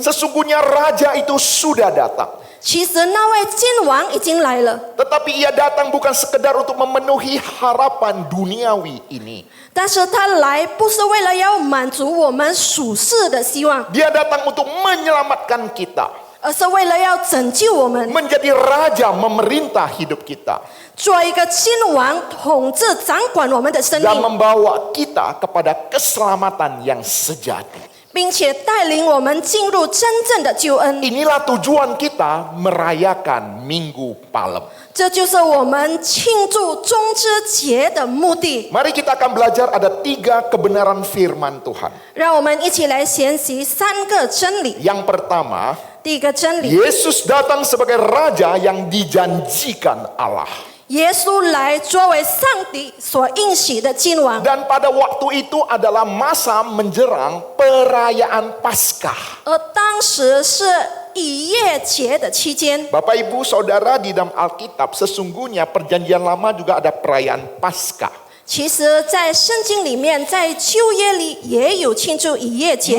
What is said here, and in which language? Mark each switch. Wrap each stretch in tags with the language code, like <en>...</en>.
<id>Sesungguhnya raja itu sudah datang.</id> <zh>其实那位君王已经来了，</zh> <id>Tetapi ia datang bukan sekedar untuk memenuhi harapan duniawi ini.</id> <zh>但是他来不是为了要满足我们属世的希望，</zh> <id>Dia datang untuk menyelamatkan kita.</id> <zh>而是为了要拯救我们，</zh> <id>Menjadi raja memerintah hidup kita.</id> <zh>做一个君王统治掌管我们的生</zh> <id>Dan</id> <zh>命，</zh> <id>membawa kita kepada keselamatan yang sejati.</id> <zh>并且带领我们进入真正的救恩。</zh> <id>Inilah tujuan kita merayakan Minggu Palem.</id> <zh>这就是我们庆祝中之节的目的。</zh> <id>Mari kita akan belajar ada 3 kebenaran firman Tuhan.</id> <zh>让我们一起来学习3个真理。</zh> <id>Yang pertama,</id> <zh>第一个真理，</zh> <id>Yesus datang sebagai raja yang dijanjikan Allah.</id> <zh>耶稣来作为上帝所应许的君王，</zh> <id>Dan pada waktu itu adalah masa menjelang perayaan Paskah.</id> <zh>而当时是逾越节的期间。</zh> <id>Bapak Ibu Saudara, di dalam Alkitab sesungguhnya perjanjian lama juga ada perayaan Paskah.</id> <zh>其实，在圣经里面，在旧约里也有庆祝逾越节，</zh>